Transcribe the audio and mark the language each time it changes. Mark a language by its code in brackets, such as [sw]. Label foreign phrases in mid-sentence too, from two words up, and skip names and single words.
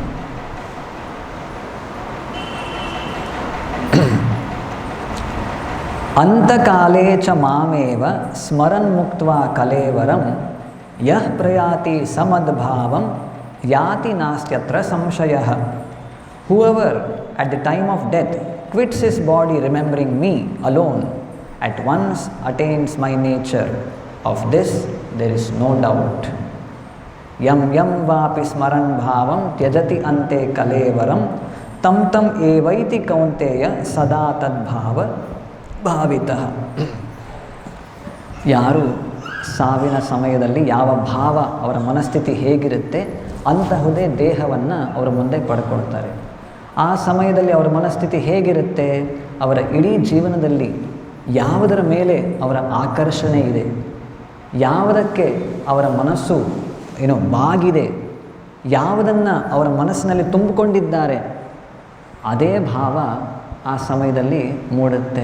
[sa] ಅಂತಕಾಲೇ ಚ ಮಾಮೇವ ಸ್ಮರನ್ ಮುಕ್ತ್ವಾ ಕಲೇವರಂ ಯಃ ಪ್ರಯಾತಿ ಸಮದ್ಭಾವಂ ಯಾತಿ ನಾಸ್ತ್ಯತ್ರ ಸಂಶಯಃ. [en] Whoever at the time of death quits his body remembering me alone at once attains my nature. Of this there is no doubt. [sa] यं यं वापि स्मरन् भावं त्यजति अन्ते कलेवरं तं तं एवैति कौन्तेय सदा तद्भाव ಭಾವಿತಃ. [kn] ಯಾರು ಸಾವಿನ ಸಮಯದಲ್ಲಿ ಯಾವ ಭಾವ ಅವರ ಮನಸ್ಥಿತಿ ಹೇಗಿರುತ್ತೆ ಅಂತಹುದೇ ದೇಹವನ್ನು ಅವರ ಮುಂದೆ ಪಡ್ಕೊಳ್ತಾರೆ. ಆ ಸಮಯದಲ್ಲಿ ಅವರ ಮನಸ್ಥಿತಿ ಹೇಗಿರುತ್ತೆ, ಅವರ ಇಡೀ ಜೀವನದಲ್ಲಿ ಯಾವುದರ ಮೇಲೆ ಅವರ ಆಕರ್ಷಣೆ ಇದೆ, ಯಾವುದಕ್ಕೆ ಅವರ ಮನಸ್ಸು ಬಾಗಿದೆ, ಯಾವುದನ್ನು ಅವರ ಮನಸ್ಸಿನಲ್ಲಿ ತುಂಬಿಕೊಂಡಿದ್ದಾರೆ, ಅದೇ ಭಾವ ಆ ಸಮಯದಲ್ಲಿ ಮೂಡುತ್ತೆ.